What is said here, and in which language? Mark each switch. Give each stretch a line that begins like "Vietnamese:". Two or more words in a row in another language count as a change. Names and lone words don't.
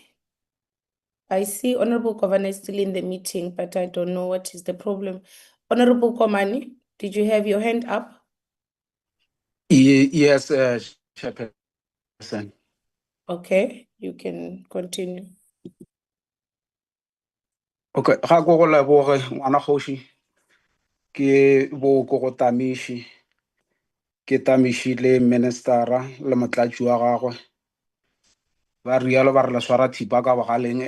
English: I see Honorable Kwavana is still in the meeting, but I don't know what is the problem. Honorable Komani, did you have your hand up? Yes, Chairperson. Okay, you can continue.
Northern Sotho: Okay, ga go go leboge ngwana kgoši ke bo ko go Tamiši, ke Tamiši le ministera le motlatši wa gagwe ba rialo ba re le swara thipa ka bogaleng.